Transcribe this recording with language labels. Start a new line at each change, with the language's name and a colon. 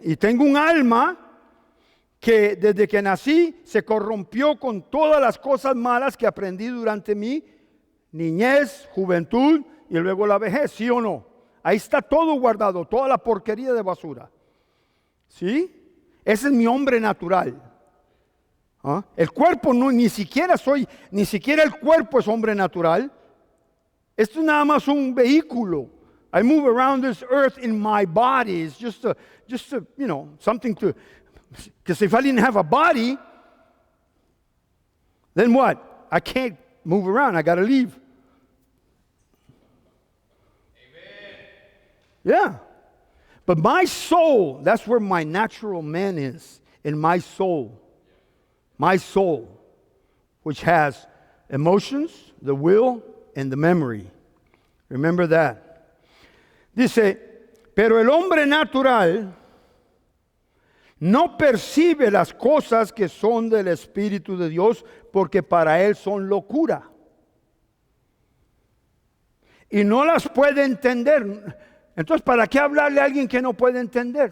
Spanish: Y tengo un alma que desde que nací se corrompió con todas las cosas malas que aprendí durante mi niñez, juventud y luego la vejez, ¿sí o no? Ahí está todo guardado, toda la porquería de basura. ¿Sí? Ese es mi hombre natural. ¿Ah? El cuerpo no, ni siquiera el cuerpo es hombre natural. Esto es nada más un vehículo.
English: I move around this earth in my body. It's just a, something to, because if I didn't have a body, then what? I can't move around. I got to leave. Amen. Yeah. But my soul, that's where my natural man is, in my soul. My soul, which has emotions, the will, and the memory. Remember that.
Spanish: Dice, pero el hombre natural no percibe las cosas que son del Espíritu de Dios, porque para él son locura. Y no las puede entender. Entonces, ¿para qué hablarle a alguien que no puede entender?